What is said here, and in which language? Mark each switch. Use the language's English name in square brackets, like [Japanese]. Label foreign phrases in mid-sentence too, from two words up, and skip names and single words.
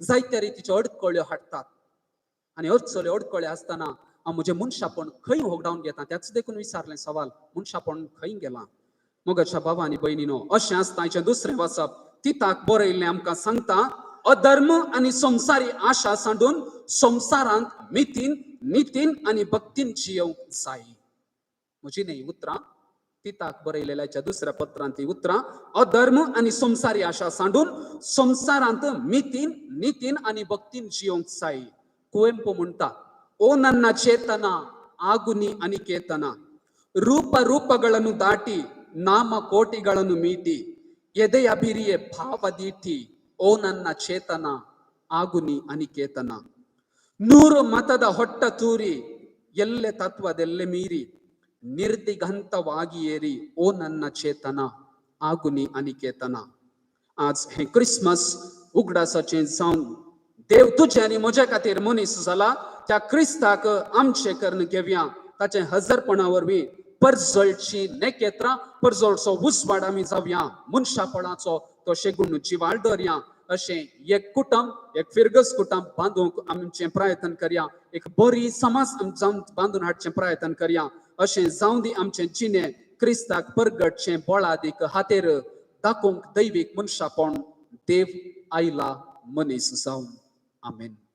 [Konkani] जायत्या रितीच्यो अडखळ्यो हाडटात आणि अडचल्यो अडखळ्यो आसतना म्हणजे मनशापण खंय होगडावन घेता त्याच देखून विचारलें सवाल मनशापण खंय गेलां मोगाच्या भावा आनी भयणीनो अशें आसता हाचें दुसरें वचप तिताक बरयल्लें आमकां सांगता अधर्म आणि संसारी आशा सांडून संसारांत मितीन नितीन आणि भक्तीन जियोंक जाय म्हजी न्ही उतरां तिताक बरयलेल्याच्या दुसऱ्या पत्रांत ती उतरां अधर्म आणि संसारी आशा सांडून संसारांत मितीन नितीन आणि भक्तीन जियोंक जाय कुवेंपू म्हणटा [Kannada] ಓ ನನ್ನ ಚೇತನ ಆಗುನಿ ಅನಿಕೇತನ ರೂಪ ರೂಪಗಳನ್ನು ದಾಟಿ ನಾಮ ಕೋಟಿಗಳನ್ನು ಮೀಟಿ ಎದೆಯ ಬಿರಿಯೆ ಭಾವದೀಟಿ ಓ ನನ್ನ ಚೇತನ ಆಗುನಿ ಅನಿಕೇತನ 100 ಮತದ ಹೊಟ್ಟ ತೂರಿ ಎಲ್ಲೆ ತತ್ವದೆಲ್ಲೆ ಮೀರಿ ನಿರ್ದಿಗಂತವಾಗಿ ಏರಿ ಓ ನನ್ನ ಚೇತನ ಆಗುನಿ ಅನಿಕೇತನ [Konkani] आज हे क्रिसमस उगडासाचे जावन देव तुझे आनी म्हजे खातीर मनीस जाला त्या क्रिस्ताक आमचे कर्ण घेवया ताचे हजरपणा वरवीं परजळची नेकेत्रां परजळचो उसवाड आमी जावया मनशापणाचो तो शेगून जिवाळ दवरया अशें एक कुटुंब एक फिरगस कुटुंब बांदूंक आमचे प्रयत्न करया एक बरी समाज जावन बांदून हाडचे प्रयत्न करया अशें जावं दी आमचे जिणे क्रिस्ताक परगटचे बोळादीक हातेर दाखोवंक दैवीक मनशापण देव आयला मनीस जावन आमेन